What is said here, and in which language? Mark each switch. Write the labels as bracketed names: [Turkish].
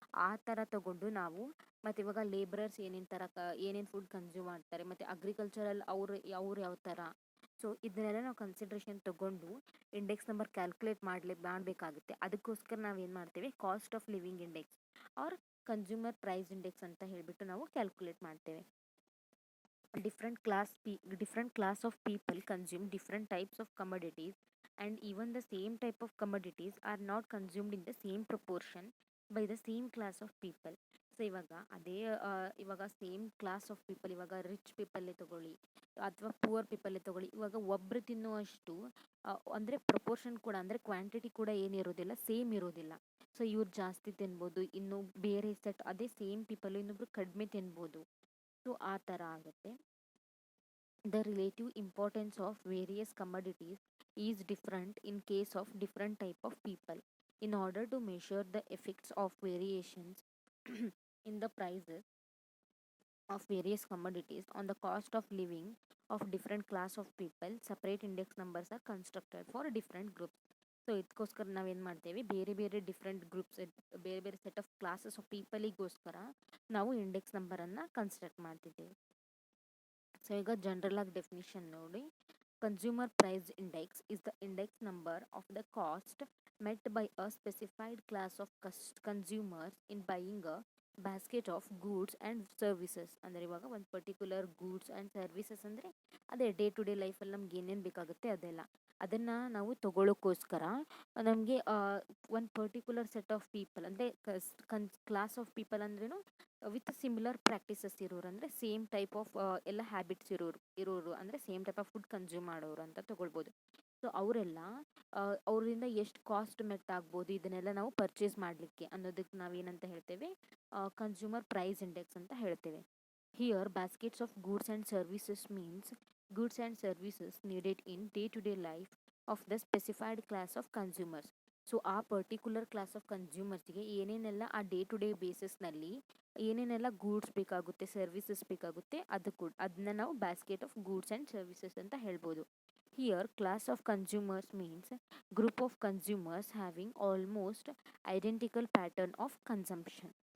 [Kannada] ಆ ಥರ ತೊಗೊಂಡು ನಾವು, ಮತ್ತು ಇವಾಗ ಲೇಬರರ್ಸ್ ಏನೇನು ಫುಡ್ ಕನ್ಸ್ಯೂಮ್ ಮಾಡ್ತಾರೆ, ಮತ್ತು ಅಗ್ರಿಕಲ್ಚರಲ್ ಅವ್ರು ಯಾವ ಥರ, ಸೊ ಇದನ್ನೆಲ್ಲ ನಾವು ಕನ್ಸಿಡ್ರೇಷನ್ ತೊಗೊಂಡು ಇಂಡೆಕ್ಸ್ ನಂಬರ್ ಕ್ಯಾಲ್ಕುಲೇಟ್ ಮಾಡಬೇಕಾಗುತ್ತೆ. ಅದಕ್ಕೋಸ್ಕರ ನಾವೇನು ಮಾಡ್ತೇವೆ, cost of living index R consumer price index ಅಂತ ಹೇಳಿಬಿಟ್ಟು ನಾವು ಕ್ಯಾಲ್ಕುಲೇಟ್ ಮಾಡ್ತೇವೆ. [English] different class of people consume different types of commodities, and even the same type of commodities are not consumed in the same proportion by the same class of people. [Kannada] So ಇವಾಗ same class of people, ಇವಾಗ rich ಪೀಪಲ್ಲೇ ತಗೊಳ್ಳಿ ಅಥವಾ poor ಪೀಪಲ್ಲೇ ತಗೊಳ್ಳಿ, ಇವಾಗ ಒಬ್ಬರು ತಿನ್ನುವಷ್ಟು ಅಂದರೆ proportion ಕೂಡ, ಅಂದರೆ ಕ್ವಾಂಟಿಟಿ ಕೂಡ ಏನಿರೋದಿಲ್ಲ, ಸೇಮ್ ಇರೋದಿಲ್ಲ. ಸೊ ಇವ್ರು ಜಾಸ್ತಿ ತಿನ್ಬೋದು, ಇನ್ನು ಬೇರೆ ಸೆಟ್ ಅದೇ ಸೇಮ್ ಪೀಪಲ್ ಇನ್ನೊಬ್ರು ಕಡಿಮೆ ತಿನ್ಬೋದು. ಸೊ ಆ ಥರ ಆಗುತ್ತೆ. [English] The relative importance of various commodities is different in case of different type of people. In order to measure the effects of variations in the prices of various commodities on the cost of living of different class of people, separate index numbers are constructed for different groups. [Kannada] So ಇದಕ್ಕೋಸ್ಕರ ನಾವೇನು ಮಾಡ್ತೇವೆ, ಬೇರೆ ಬೇರೆ different groups, ಬೇರೆ ಬೇರೆ set of classes of ಪೀಪಲಿಗೋಸ್ಕರ ನಾವು index ನಂಬರನ್ನು construct ಮಾಡ್ತಿದ್ದೇವೆ. ಸೊ ಈಗ ಜನರಲ್ ಆಗಿ ಡೆಫಿನಿಷನ್ ನೋಡಿ, [English] consumer price index is the index number of the cost met by a specified class of consumers in buying a [Kannada] basket of goods and services ಅಂದರೆ ಇವಾಗ ಒಂದು particular goods and services ಅಂದರೆ ಅದೇ day to day ಲೈಫಲ್ಲಿ ನಮ್ಗೆ ಏನೇನು ಬೇಕಾಗುತ್ತೆ ಅದೆಲ್ಲ ಅದನ್ನು ನಾವು ತಗೊಳ್ಳೋಕ್ಕೋಸ್ಕರ ನಮಗೆ ಒಂದು ಪರ್ಟಿಕ್ಯುಲರ್ ಸೆಟ್ ಆಫ್ ಪೀಪಲ್ ಅಂದರೆ ಕ್ಲಾಸ್ ಆಫ್ ಪೀಪಲ್ ಅಂದ್ರೂ ವಿತ್ ಸಿಮಿಲರ್ ಪ್ರಾಕ್ಟೀಸಸ್ ಇರೋರು ಅಂದರೆ ಸೇಮ್ ಟೈಪ್ ಆಫ್ ಎಲ್ಲ ಹ್ಯಾಬಿಟ್ಸ್ ಇರೋರು ಅಂದರೆ same type of food consume ಮಾಡೋರು ಅಂತ ತಗೊಳ್ಬೋದು. ಸೊ ಅವರೆಲ್ಲ ಅವರಿಂದ ಎಷ್ಟು ಕಾಸ್ಟ್ ಮೆಟ್ ಆಗ್ಬೋದು ಇದನ್ನೆಲ್ಲ ನಾವು ಪರ್ಚೇಸ್ ಮಾಡಲಿಕ್ಕೆ ಅನ್ನೋದಕ್ಕೆ ನಾವೇನಂತ ಹೇಳ್ತೇವೆ, ಕನ್ಸ್ಯೂಮರ್ ಪ್ರೈಸ್ ಇಂಡೆಕ್ಸ್ ಅಂತ ಹೇಳ್ತೇವೆ. [English] Here baskets of goods and services means goods and services needed in day-to-day life of the specified class of consumers. [Kannada] So ಆ ಪರ್ಟಿಕ್ಯುಲರ್ ಕ್ಲಾಸ್ ಆಫ್ ಕನ್ಸ್ಯೂಮರ್ಸ್ಗೆ ಏನೇನೆಲ್ಲ ಆ ಡೇ ಟು ಡೇ ಬೇಸಿಸ್ನಲ್ಲಿ ಏನೇನೆಲ್ಲ ಗೂಡ್ಸ್ ಬೇಕಾಗುತ್ತೆ, services ಬೇಕಾಗುತ್ತೆ, ಅದನ್ನ ನಾವು basket of goods and services ಅಂತ ಹೇಳ್ಬೋದು. [English] Here class of consumers means group of consumers having almost identical pattern of consumption.